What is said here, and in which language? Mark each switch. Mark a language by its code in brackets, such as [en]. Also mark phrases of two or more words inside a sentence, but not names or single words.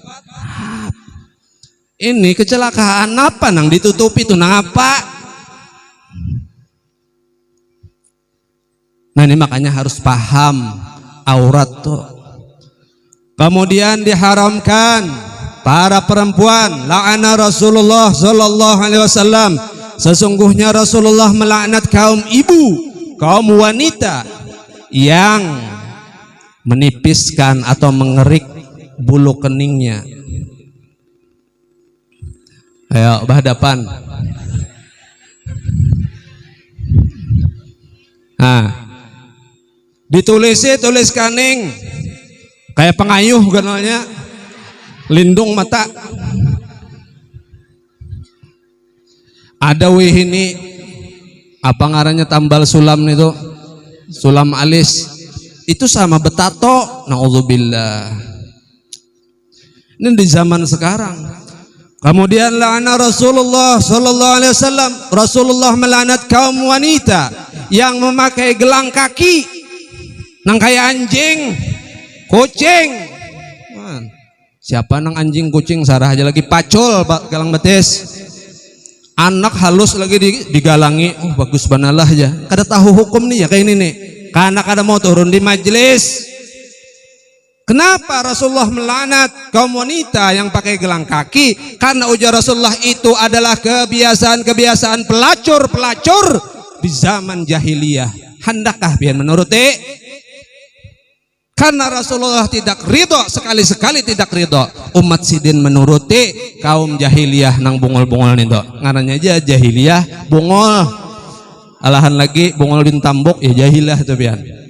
[bjn] Ini kecelakaan apa nang ditutupi itu nang apa? [id] Nah ini makanya harus paham aurat tuh. Kemudian diharamkan para perempuan, [ar] لعن رسول الله صلى الله عليه وسلم, [id] sesungguhnya Rasulullah melaknat kaum ibu, kaum wanita yang menipiskan atau mengerik bulu keningnya. [bjn] Ayo bahadapan. Nah, tulis kaning kayak pengayuh ganalnya. Lindung mata. Ada wih ini apa ngarannya tambal sulam itu, sulam alis itu sama betato, naudzubillah. [id] Ini di zaman sekarang. [ar] Kemudian لعن رسول الله صلى الله عليه وسلم, [id] Rasulullah melaknat kaum wanita yang memakai gelang kaki nang kayak anjing, kucing. [bjn] Siapa nang anjing kucing sarah aja lagi pacul galang betis, anak halus lagi digalangi, bagus banalah aja. Kada tahu hukum nih ya kayak ini nih, karena kada mau turun di majelis. [id] Kenapa Rasulullah melaknat kaum wanita yang pakai gelang kaki? Karena ujar Rasulullah itu adalah kebiasaan pelacur di zaman jahiliyah. [bjn] Hendakkah pian menuruti? [id] Karena Rasulullah tidak ridho, sekali-sekali tidak ridho umat sidin menuruti kaum jahiliyah nang bungol-bungol nih dok. [bjn] Ngarannya aja jahiliyah bungol, alahan lagi bungol bin tambok ya jahiliyah itu pian.